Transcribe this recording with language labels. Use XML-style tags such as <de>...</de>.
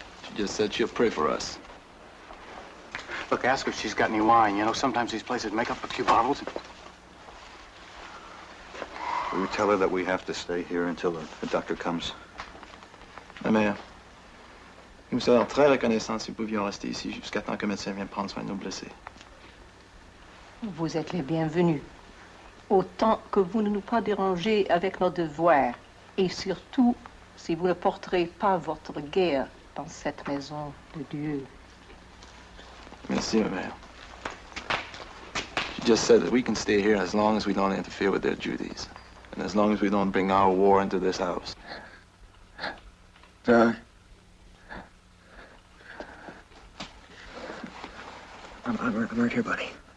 <en>She just said she'll pray for us. Look, ask her if she's got any wine. You know, sometimes these places make up a few bottles. Will you tell her that we have to stay here until the doctor comes?</en> <fr>Ma mère, nous serions très reconnaissants si nous pouvions rester ici jusqu'à temps que le médecin vienne prendre soin de nos blessés. Vous êtes les bienvenus. Autant que vous ne nous pas dérangez avec nos devoirs. Et surtout, si vous ne porterez pas votre guerre dans cette maison de Dieu. Merci, ma mère.</fr> <en>She just said that we can stay here as long as we don't interfere with their duties. And as long as we don't bring our war into this house. Doug. I'm right here, buddy.</en>